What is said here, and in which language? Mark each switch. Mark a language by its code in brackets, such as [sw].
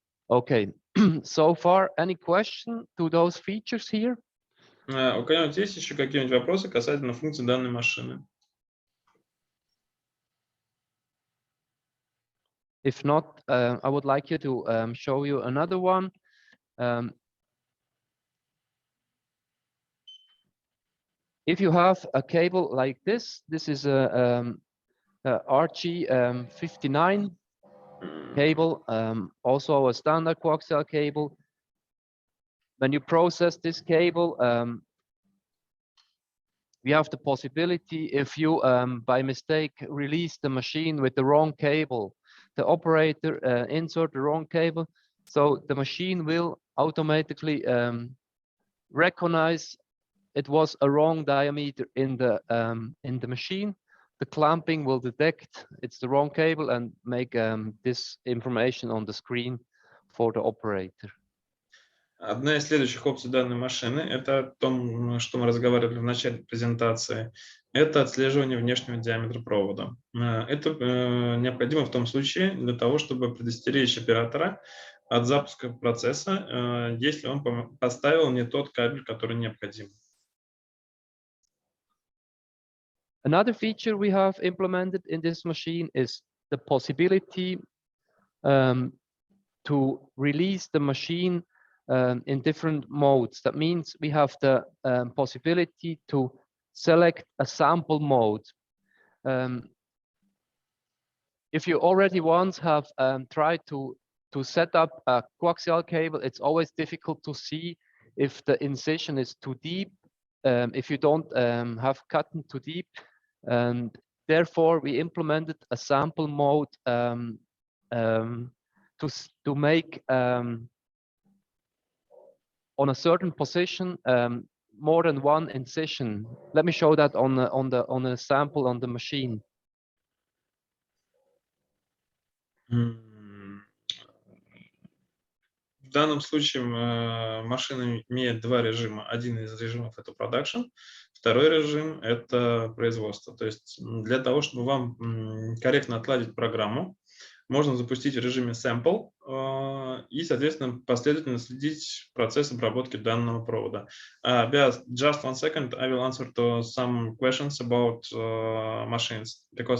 [en] Okay, so far, any question to those features here? [ru] У кого-нибудь есть еще какие-нибудь вопросы касательно функций данной машины? [en] If not, I would like you to show you another one. If you have a cable like this is a RG59 cable, also a standard coaxial cable. When you process this cable, we have the possibility, if you by mistake release the machine with the wrong cable, the operator insert the wrong cable, so the machine will automatically recognize it was a wrong diameter in the machine. The clamping will detect it's the wrong cable and make this information on the screen for the operator. [ru] Одна из следующих опций данной машины – это о том, что мы разговаривали в начале презентации, это отслеживание внешнего диаметра провода. Это необходимо в том случае для того, чтобы предостеречь оператора от запуска процесса, если он поставил не тот кабель, который необходим. [en] Another feature we have implemented in this machine is the possibility to release the machine in different modes. That means we have the possibility to select a sample mode. If you already once have tried to set up a coaxial cable, it's always difficult to see if the incision is too deep, if you don't have cut too deep. And therefore, we implemented a sample mode to make on a certain position more than one incision. Let me show that on a sample on the machine. [ru] В данном случае машина имеет два режима. Один из режимов – это production, второй режим – это производство. То есть для того, чтобы вам корректно отладить программу, можно запустить в режиме sample и, соответственно, последовательно следить процесс обработки данного провода. [en] Just 1 second, I will answer to some questions about machines, because